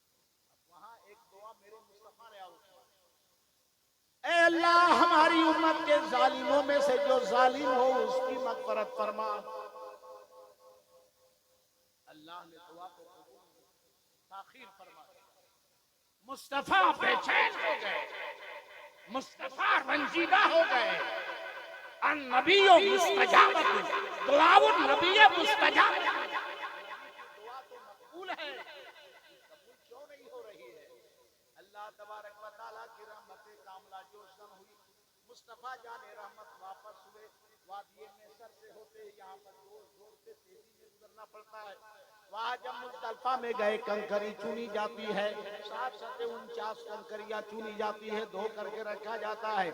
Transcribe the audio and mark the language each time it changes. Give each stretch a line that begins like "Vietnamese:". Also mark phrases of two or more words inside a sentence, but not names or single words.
Hindi: अब वहां एक दुआ मेरे मुस्तफा ने ऐ अल्लाह हमारी उम्मत के जालिमों में से जो जालिम हो उसकी मगफरत फरमा। अल्लाह ने दुआ को ताखीर फरमा दिया। मुस्तफा बेचैन हो गए, मुस्तफा रंजीदा हो गए।
Arabic: النبي مستجاب، دعاء النبي مستجاب.
Hindi: दुआ तो मकबूल है, कबूल क्यों नहीं हो रही है? अल्लाह तबारक व तआला की रहमत कामला जोशन हुई, मुस्तफा जाने रहमत वापस हुए। वादी मैसर से होते यहाँ पर जोर जोर से तेजी में गुजरना पड़ता है। वहाँ जब मुजदलफा में गए कंकरी चुनी जाती है, 749 कंकरियां चुनी जाती है, धो करके रखा जाता है।